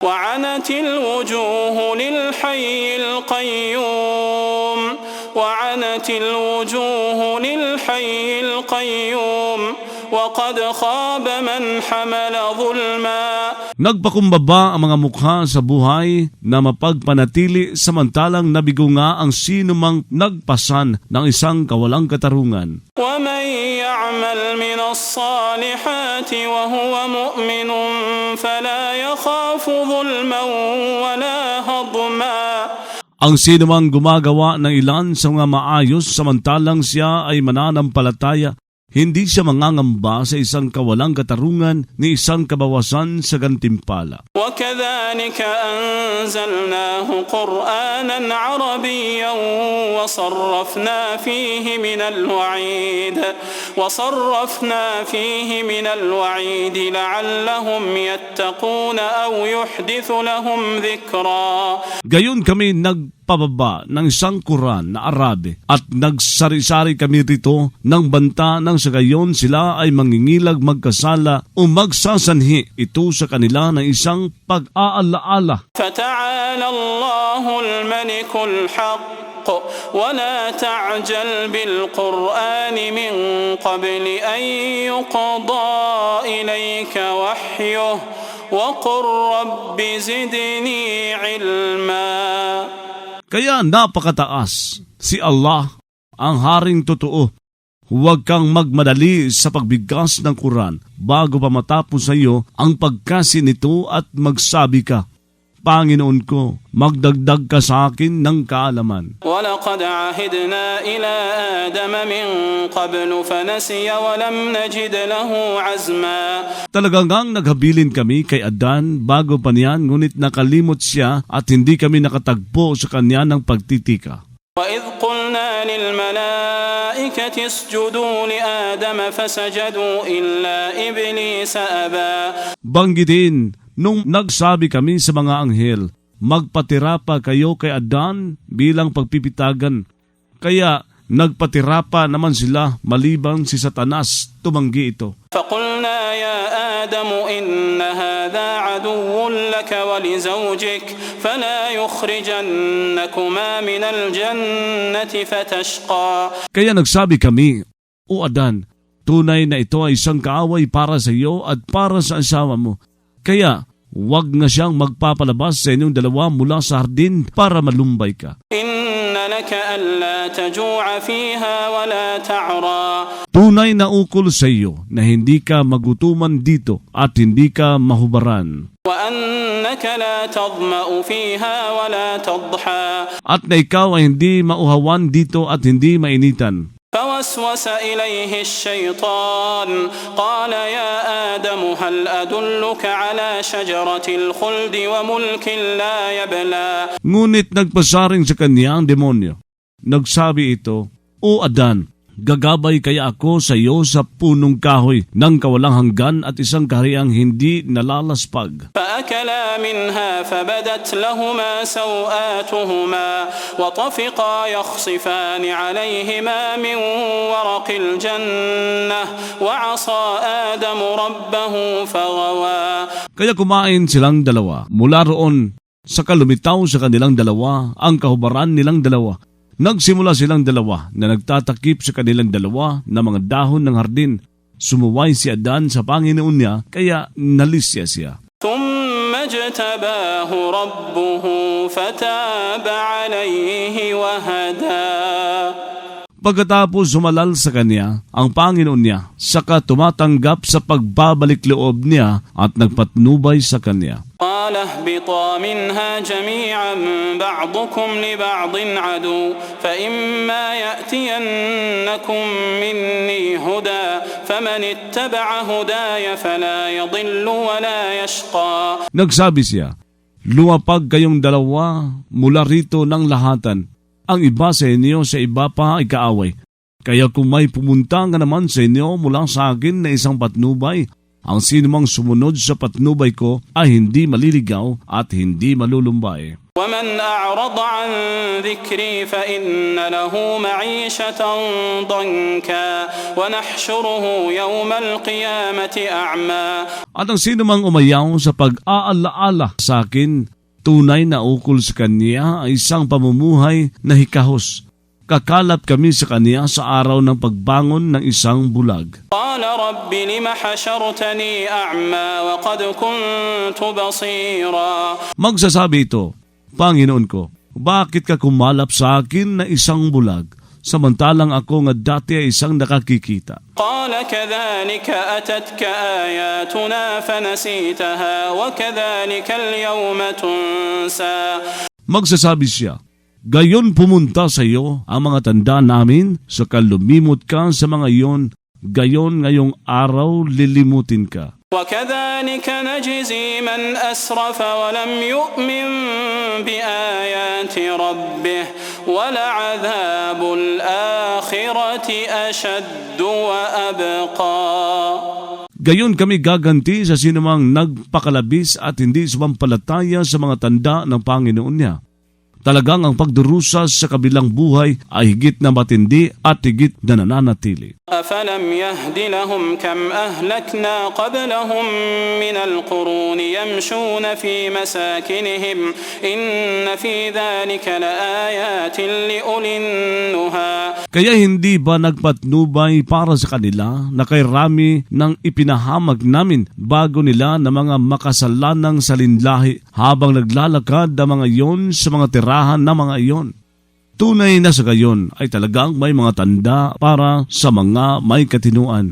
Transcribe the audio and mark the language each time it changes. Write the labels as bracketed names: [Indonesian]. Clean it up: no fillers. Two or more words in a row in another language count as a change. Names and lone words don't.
[Arabic] وعنت الوجوه للحي القيوم وعنت الوجوه للحي القيوم وقد خاب من حمل ظلما. [Filipino] Nagpakumbaba ang mga mukha sa buhay na mapagpanatili samantalang nabigo nga ang sinumang nagpasan ng isang kawalang katarungan. [Arabic] ومن يعمل من الصالحات وهو مؤمن فلا يخاف ظلما ولا هضما. [Filipino] Ang sinumang gumagawa ng ilan sa mga maayos samantalang siya ay mananampalataya, hindi siya mangangamba sa isang kawalang katarungan ni isang kabawasan sa gantimpala. [Arabic] وكذلك أنزلناه قرآنا عربيا وصرفنا فيه من الوعيد لعلهم يتقون أو يحدث لهم ذكرا. [Filipino] Gayon kami nagpababa ng isang Quran na Arabe at nagsari-sari kami rito ng banta ng sa gayon sila ay mangingilag magkasala o magsasanhi ito sa kanila ng isang pag-aalaala. [Arabic] فتعالى الله الملك الحق ولا تعجل بالقرآن من قبل أن يقضى إليك وحيه وقل رب زدني علما. [Filipino] Kaya napakataas si Allah, ang Haring totoo. Huwag kang magmadali sa pagbigkas ng Quran bago pa matapos sa iyo ang pagkasi nito at magsabi ka, Panginoon ko, magdagdag ka sa akin ng kaalaman. [Arabic] وَلَقَدْ عَهِدْنَا إِلَىٰ آدَمَ مِنْ قَبْلُ فَنَسِيَ وَلَمْ نَجِدْ لَهُ عَزْمًا. [Filipino] Talagang naghabilin kami kay Adan bago pa niyan, ngunit nakalimot siya at hindi kami nakatagpo sa kanya ng pagtitika. [Arabic] وَإِذْ قُلْنَا لِلْمَلَائِكَةِ اسْجُدُوا لِآدَمَ فَسَجَدُوا إِلَّا إِبْلِيسَ أَبَى. [Filipino] Banggitin, nung nagsabi kami sa mga anghel, magpatira pa kayo kay Adan bilang pagpipitagan. Kaya nagpatira pa naman sila maliban si Satanas, tumanggi ito. [Arabic] فَقُلْنَا يَا آدَمُ إِنَّ هَذَا عَدُوٌّ لَكَ وَلِزَوْجِكَ فَلَا يُخْرِجَنَّكُمَا مِنَ الْجَنَّةِ فَتَشْقَى. [Filipino] Kaya nagsabi kami, O Adan, tunay na ito ay isang kaaway para sa iyo at para sa asawa mo. Kaya huwag na siyang magpapalabas sa inyong dalawa mula sa hardin para malumbay ka. [Arabic] إن لك ألا تجوع فيها ولا تعرى. [Filipino] Tunay na ukol sa iyo na hindi ka magutuman dito at hindi ka mahubaran. [Arabic] وأنك لا تظمأ فيها ولا تضحى. [Filipino] At na ikaw ay hindi mauhawan dito at hindi mainitan. [Arabic] فوسوس إليه الشيطان قال يا آدم هل أدلك على شجرة الخلد وملك لا يبلى. [Filipino] Ngunit nagpasaring sa kanya ang demonyo. Nagsabi ito, O Adan, gagabay kaya ako sa iyo sa punong kahoy ng kawalang hanggan at isang kahariang hindi nalalaspag. [Arabic] فأكلا منها فبدت لهما سوآتهما وطفقا يخصفان عليهما من ورق الجنة وعصى آدم ربه فغوى. [Filipino] Kaya kumain silang dalawa. Mula roon, saka lumitaw sa kanilang dalawa ang kahubaran nilang dalawa. Nagsimula silang dalawa na nagtatakip sa kanilang dalawa na mga dahon ng hardin. Sumuway si Adan sa Panginoon niya, kaya nalisya siya. [Arabic] ثم اجتباه ربه فتاب عليه وهدى. [Filipino] Pagkatapos sumalal sa kanya ang Panginoon niya, saka tumatanggap sa pagbabalik loob niya at nagpatnubay sa kanya. [Arabic] قال اهبطا منها جميعا بعضكم لبعض عدو فإما يأتينكم مني هدى فمن اتبع هداي فلا يضل ولا يشقى. [Filipino] Nagsabi siya, lumapag kayong dalawa mula rito ng lahatan. Ang iba sa inyo sa iba pa ay kaaway. Kaya kung may pumunta nga naman sa inyo mula sa akin na isang patnubay, Ang sinumang sumunod sa patnubay ko ay hindi maliligaw at hindi malulumbay. [Arabic] ومن أعرض عن ذكري فإن له معيشة ضنكا ونحشره يوم القيامة أعمى. [Filipino] At ang sinumang umayaw sa pag-aalaala sa akin, tunay na ukol sa kanya ay isang pamumuhay na hikahos. Kakalap kami sa kaniya sa araw ng pagbangon ng isang bulag. [Arabic] قال رب لم حشرتني أعمى وقد كنت بصيرا. [Filipino] Magsasabi ito, Panginoon ko, bakit ka kumalap sa akin na isang bulag, samantalang ako nga dati ay isang nakakikita? [Arabic] قال كذلك أتتك آياتنا فنسيتها وكذلك اليوم تنسى. [Filipino] Magsasabi siya, gayon pumunta sa iyo ang mga tanda namin, saka lumimot ka sa mga iyon, gayon ngayong araw lilimutin ka. [Arabic] وَكَذَلِكَ نَجْزِي مَنْ أَسْرَفَ وَلَمْ يُؤْمِنْ بِآيَاتِ رَبِّهِ وَلَعَذَابُ الْآخِرَةِ أَشَدُّ وَأَبْقَى. [Filipino] Gayon kami gaganti sa sinumang nagpakalabis at hindi sumampalataya sa mga tanda ng Panginoon niya. Talagang ang pagdurusa sa kabilang buhay ay higit na matindi at higit na nananatili. [Arabic] أَفَلَمْ يَهْدِ لَهُمْ كَمْ أَهْلَكْنَا قَبْلَهُمْ مِنَ الْقُرُونِ يَمْشُونَ فِي مَسَاكِنِهِمْ إِنَّ فِي ذَلِكَ لَآيَاتٍ لِأُولِي النُّهَى. [Filipino] Kaya hindi ba nagpatnubay para sa kanila na kay rami ng ipinahamag namin bago nila na mga makasalanang salinlahi habang naglalakad ang mga iyon sa mga tirahan na mga iyon? Tunay na sa gayon ay talagang may mga tanda para sa mga may katinuan.